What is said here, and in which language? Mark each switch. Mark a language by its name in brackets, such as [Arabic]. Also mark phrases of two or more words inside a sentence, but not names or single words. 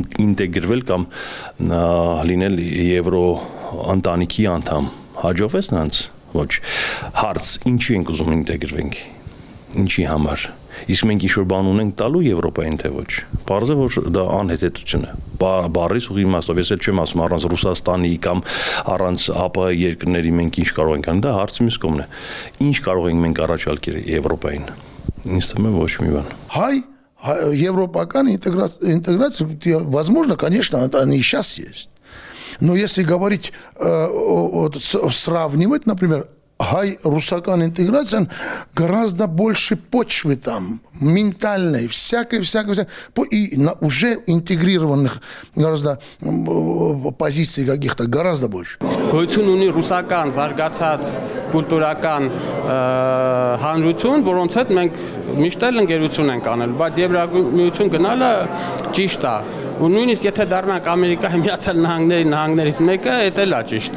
[Armenian] ինտեգրվել կամ լինել Եվրո ընտանիքի անդամ։ Հաջողվեց նրանց։ Ոչ։ Հարց, ինչի ենք ուզում ինտեգրվենք։ Ինչի համար։ Իսկ մենք ինչ-որ բան ունենք տալու Եվրոպային թե ոչ։ Պարզ է, որ դա անհետեթություն է։ Բառից ուղի իմաստով, ես էլ չեմ ասում առանց Ռուսաստանի կամ առանց ԱՊՀ երկրների մենք ինչ կարող ենք անել, դա հարցը մյուս կողմն է։ Ինչ կարող ենք մենք առաջարկել Եվրոպային։ Ինձ թվում է ոչ մի բան։ [Russian] Европейская интеграция, возможно, конечно, она и сейчас есть. Но если говорить, сравнивать, например, русская интеграция, гораздо больше почвы там, ментальной, всякой, и уже интегрированных гораздо позиций каких-то, гораздо больше. [Armenian] Գոյություն ունի ռուսական զարգացած կուլտուրական հանրություն, որոնց հետ մենք միշտ էլ ընկերություն ենք անել, բայց Եվրամիություն գնալը ճիշտ է։ Ու նույնիսկ եթե դառնանք Ամերիկայի Միացյալ Նահանգներից մեկը, դա էլ է ճիշտ։